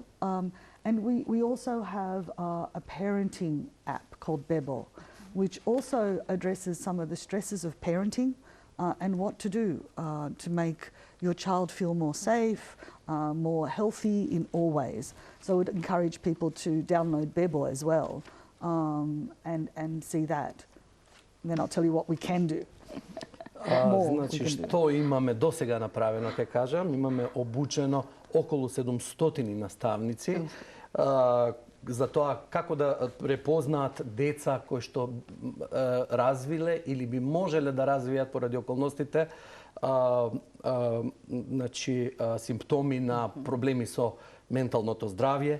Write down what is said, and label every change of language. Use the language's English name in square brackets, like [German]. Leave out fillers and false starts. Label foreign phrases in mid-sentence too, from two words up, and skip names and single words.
[English] And we also have a parenting app called Bebo, which also addresses some of the stresses of parenting and what to do to make your child feel more safe, more healthy in all ways. So I would encourage people to download Bebo as well and see that. And then I'll tell you what we can do. [Macedonian] Значи, што имаме досега направено, ќе кажам, имаме обучено околу 700 наставници за тоа како да препознаат деца кои што развиле или би можеле да развијат поради околностите значи симптоми на проблеми со менталното здравје.